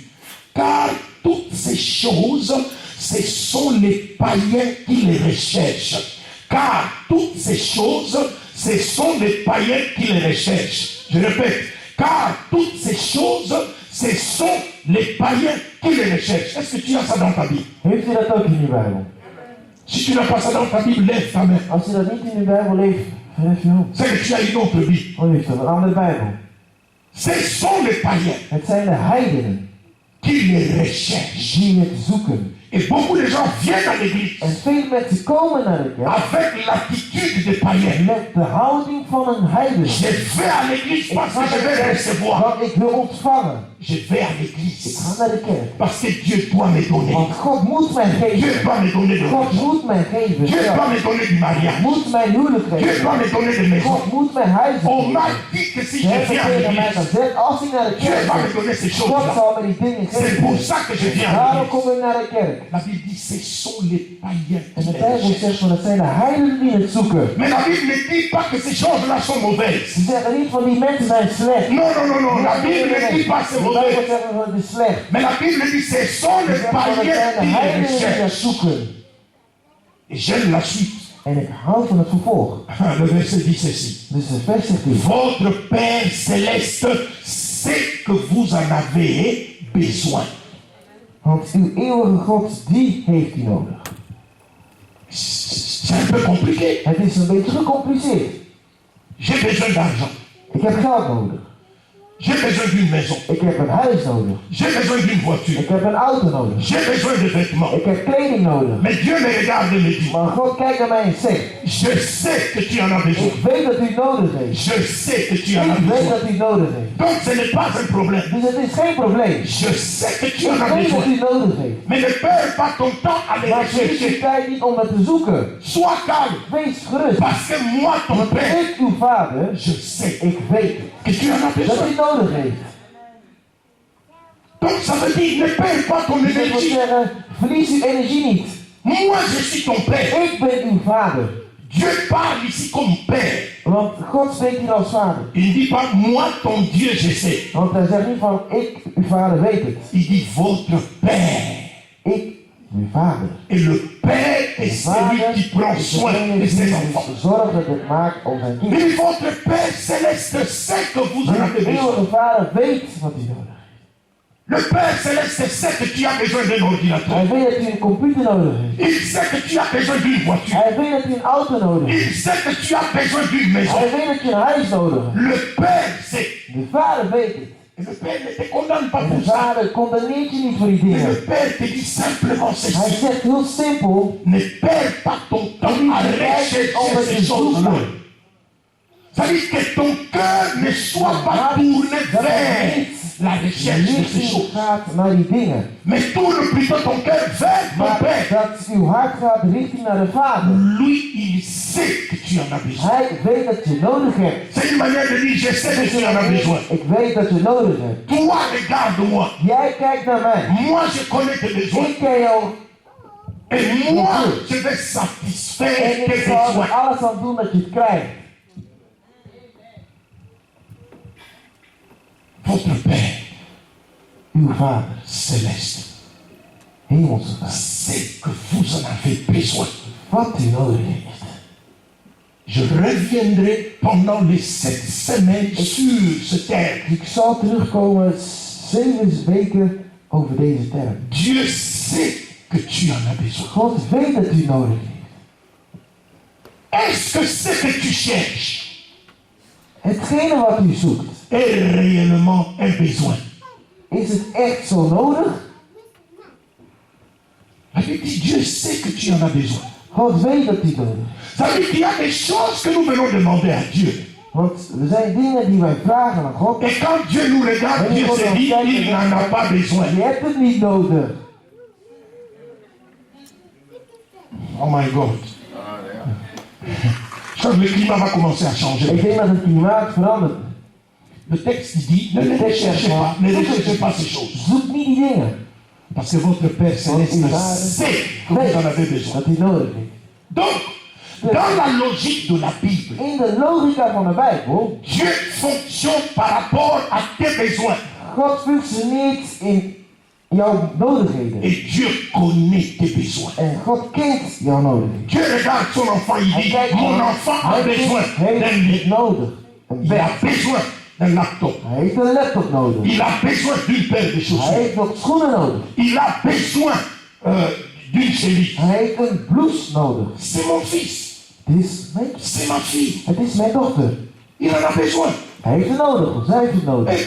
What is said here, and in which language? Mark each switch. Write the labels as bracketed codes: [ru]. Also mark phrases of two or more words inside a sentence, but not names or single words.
[fr] Car toutes ces choses, ce sont les païens qui les recherchent. Car toutes ces choses, ce sont les païens qui les recherchent. Je répète, car toutes ces choses, ce sont les païens qui les recherchent. Est-ce que tu as ça dans ta Bible? [nl] Heeft u dat ook in uw Bijbel? [fr] Si tu n'as pas ça dans ta Bible, lève ta main. [nl] Als u dat niet in uw Bijbel leest, verhef je hand. [fr] C'est que tu as une autre Bible. [nl] Dan heeft u een andere Bijbel. [fr] Ce sont les païens [nl] Het zijn de heidenen [fr] qui les recherchent. [nl] die het zoeken. [fr] Et beaucoup de gens viennent à l'église [nl] En veel mensen komen naar de kerk [fr] avec l'attitude des païens. [nl] met de houding van een heiden. [fr] Je vais à l'église parce que je vais recevoir. [nl] Want ik wil ontvangen. [fr] je vais à [nl] Ik [fr] l'église. [nl] ga naar de kerk. [fr] Parce que Dieu doit me donner. [nl] Want God moet mij [fr] Dieu [nl] geven. [fr] doit me donner de [nl] God [fr] l'argent. [nl] moet mij geven. [fr] Dieu [nl] Ja. [fr] doit me donner du mariage. [nl] Moet mij huwelijk [fr] Dieu [nl] geven. [fr] doit me donner de maison. [nl] God moet mij huizen [fr] On m'a [nl] geven. [fr] dit que si [nl] Ze [fr] je [nl] hebben [fr] viens à [nl] tegen mij [fr] l'église, [nl] gezegd, als ik naar de [fr] Dieu [nl] kerk [fr] va me [nl] ga, [fr] donner ces [nl] God [fr] choses-là. [nl] zal me die dingen [fr] C'est pour [nl] geven. [fr] ça que je viens à [nl] Daarom [fr] l'église. [nl] kom ik naar de kerk. [fr] La Bible dit, ce sont les païens [nl] En [fr] qui [nl] de [fr] les [nl] Bijbel [fr] recherchent. [nl] zegt van het zijn de heidenen die het zoeken. [fr] Mais la Bible ne dit pas que ces choses-là sont mauvaises. [nl] Ze zeggen niet van die mensen zijn slecht. [fr] Non, non, non, non. La Bible ne dit pas c'est [nl] De Bijbel [fr] mauvais. [nl] zegt van het is slecht. [fr] Mais la Bible dit, ce sont [nl] Ze [fr] les [nl] zeggen van het [fr] païens [nl] zijn de [fr] qui les [nl] heidenen die het [fr] recherchent. [nl] zoeken. [fr] Et j'aime la suite. [nl] En ik hou van het vervolg. [fr] Le verset dit ceci. [nl] Dus de vers zegt dit. [fr] Votre Père céleste sait que vous en avez besoin. [nl] Want uw eeuwige God, die heeft u nodig. [fr] C'est un peu compliqué. [nl] Het is een beetje gecompliceerd. [fr] J'ai besoin d'argent. [nl] Ik heb geld nodig. [fr] J'ai besoin d'une maison. [nl] Ik heb een huis nodig. [fr] J'ai besoin d'une voiture. [nl] Ik heb een auto nodig. [fr] J'ai besoin de vêtements. [nl] Ik heb kleding nodig. [fr] Mais Dieu me regarde et me dit, [nl] Maar God kijkt naar mij en zegt, [fr] je sais que tu en as besoin. [nl] ik weet dat u nodig heeft. [fr] Je sais que tu en as [nl] Ik weet [fr] besoin. [nl] dat u nodig heeft. [fr] Donc ce n'est pas un problème. [nl] Dus het is geen probleem. [fr] Je sais que tu en [nl] Ik [fr] as [nl] weet dat [fr] besoin. [nl] u nodig heeft. [fr] Mais ne perds pas ton temps à les [nl] Maar verlies [fr] rechercher. [nl] uw tijd niet om het te zoeken. [fr] Sois calme. [nl] Wees gerust. [fr] Parce que moi, ton [nl] Want [fr] Père, [nl] ik, uw vader, [fr] je sais [nl] ik weet [fr] que tu en as [nl] dat [fr] besoin. [nl] u nodig heeft. [fr] Donc ça veut dire, ne perds pas ton [nl] Dus dat wil [fr] énergie. [nl] zeggen, verlies uw energie niet. [fr] Moi, je suis ton Père. [nl] Ik ben uw vader. [fr] Dieu parle ici comme Père. [nl] Want God spreekt hier als vader. [fr] Il ne dit pas, moi, ton Dieu, je sais. [nl] Want hij zegt niet van, ik, uw vader, weet het. [fr] Il dit, votre Père. [nl] Ik, uw vader. [fr] Et le Père est celui [nl] Vader [fr] qui prend [nl] is [fr] soin [nl] degene [fr] de ses [nl] die [fr] enfants. [nl] zorgt dat het maakt om zijn [fr] Il [nl] kinderen. [fr] dit, votre Père céleste sait que vous en avez [nl] De [fr] besoin. [nl] eeuwige vader weet wat hij nodig heeft. [fr] Le Père céleste sait que tu as besoin d'un ordinateur. [nl] Hij weet dat hij een computer nodig heeft. [fr] Il sait que tu as besoin d'une voiture. [nl] Hij weet dat hij een auto nodig heeft. [fr] Il sait que tu as besoin d'une maison. [nl] Hij weet dat je een huis nodig hebt. [fr] Le Père sait. [nl] De vader weet het. [fr] Et le Père ne te condamne pas [nl] En [fr] pour [nl] de [fr] ça. [nl] vader condamneert je niet voor die [fr] Mais [nl] dingen. [fr] le Père te dit simplement [nl] Hij [fr] ceci. [nl] zegt heel simpel, [fr] Ne perds pas ton temps à rechercher ces choses-là. Ça veut dire que ton cœur ne soit pas tourné vers la recherche de ces [nl] licht [fr] choses. [nl] gaat naar die dingen. [fr] Mais tourne plutôt ton cœur vers ton [nl] Maar [fr] Père. [nl] dat uw hart gaat richting naar de vader. [fr] Lui, il sait que tu en as besoin. [nl] Hij weet dat je nodig hebt. [fr] C'est une manière de dire, je sais que tu en as besoin. [nl] Ik weet dat je nodig hebt. [fr] Toi, regarde-moi. [nl] Jij kijkt naar mij. [fr] Moi, je connais tes besoins. [nl] Ik ken jou [fr] Et moi, je vais satisfaire [nl] en ik [fr] tes [nl] zal er [fr] besoins. [nl] alles aan doen dat je het krijgt. [fr] Votre Père [nl] Uw vader, [fr] céleste [nl] hemelse vader, [fr] sait que vous en avez besoin. [nl] wat u nodig heeft. [fr] Je reviendrai pendant les 7 semaines sur ce terme. [nl] Ik zal terugkomen 7 weken over deze term. [fr] Dieu sait que tu en as besoin. [nl] God weet dat u nodig heeft. [fr] Est-ce que ce que tu cherches [nl] Hetgene wat u zoekt, [fr] est réellement un besoin? [nl] is het echt zo nodig? [fr] La Bible dit, Dieu sait que tu en as besoin. [nl] God weet dat u nodig heeft. [fr] Ça veut dire qu'il y a des choses que nous venons demander à Dieu. [nl] Want er zijn dingen die wij vragen aan God. [fr] Et quand Dieu nous regarde, Dieu se dit, il n'en a pas besoin. [nl] Je hebt het niet nodig. [en] Oh my God. [fr] Je crois que le climat va commencer à [nl] Ik [fr] changer. [nl] denk dat het klimaat verandert. [fr] Le texte dit, ne les recherchez pas ces choses. [nl] Zoek niet die dingen. [fr] Parce que votre Père Céleste sait que vous en avez besoin. [nl] Dat hij nodig heeft. [fr] Donc, dans la logique de la Bible, [nl] In de logica van de Bijbel, [fr] Dieu fonctionne par rapport à tes besoins. [nl] God functioneert in jouw nodigheden. [fr] Et Dieu connaît tes besoins. [nl] En God kent jouw nodigheden. [fr] Dieu regarde son enfant, il dit, mon enfant a besoin [nl] Hij [fr] d'un [nl] heeft [fr] lit. [nl] nodig. Een [fr] Il [nl] bed. [fr] a besoin d'un laptop. [nl] Hij heeft een laptop nodig. [fr] Il a besoin d'une paire de [nl] Hij [fr] chaussures. [nl] heeft nog schoenen nodig. [fr] Il a besoin d'une chemise. [nl] Hij heeft een blouse nodig. [fr] C'est mon fils. C'est ma fille. [nl] Het is mijn dochter. [fr] Il en a besoin. [nl] Hij heeft het nodig. Of zij heeft het nodig.